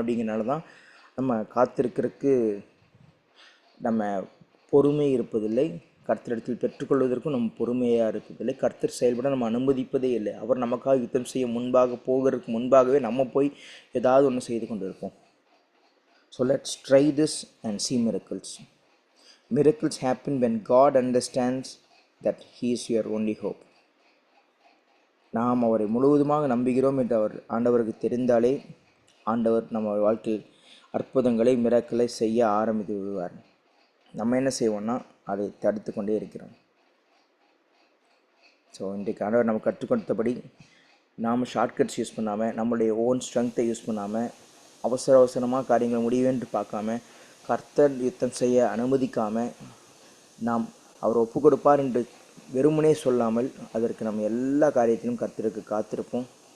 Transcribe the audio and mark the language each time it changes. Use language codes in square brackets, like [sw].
[ta] அப்படிங்கிறனால தான் நம்ம காத்திருக்கிறதுக்கு நம்ம பொறுமை இருப்பதில்லை. கர்த்தரிடத்தில் பெற்றுக்கொள்வதற்கும் நம்ம பொறுமையாக இருப்பதில்லை. கர்த்தர் செயல்பட நம்ம அனுமதிப்பதே இல்லை. அவர் நமக்காக யுத்தம் செய்ய போகிறதுக்கு முன்பாகவே நம்ம போய் ஏதாவது ஒன்று செய்து கொண்டு இருப்போம். [en] So let's try this and see miracles. Miracles happen when God understands that He is your only hope. [ta] நாம் அவரை முழுவதுமாக நம்புகிறோம் என்று ஆண்டவருக்கு தெரிந்தாலே ஆண்டவர் நம்ம வாழ்க்கையில் அற்புதங்களை மிராக்கிளை செய்ய ஆரம்பித்து விடுவார். நம்ம என்ன செய்வோம்னா அதை தடுத்து கொண்டே இருக்கிறோம். ஸோ இன்றைக்கு ஆண்டவர் நம்ம கற்றுக்கொடுத்தபடி நாம் ஷார்ட்கட்ஸ் யூஸ் பண்ணாமல், நம்மளுடைய ஓன் ஸ்ட்ரென்த்தை யூஸ் பண்ணாமல், அவசரமாக காரியங்களை முடிவேன்று பார்க்காம, கர்த்தர் யுத்தம் செய்ய அனுமதிக்காமல், நாம் அவர் ஒப்பு கொடுப்பார் என்று வெறுமனே சொல்லாமல் அதற்கு நம்ம எல்லா காரியத்திலும் கர்த்தருக்கு காத்திருப்போம்.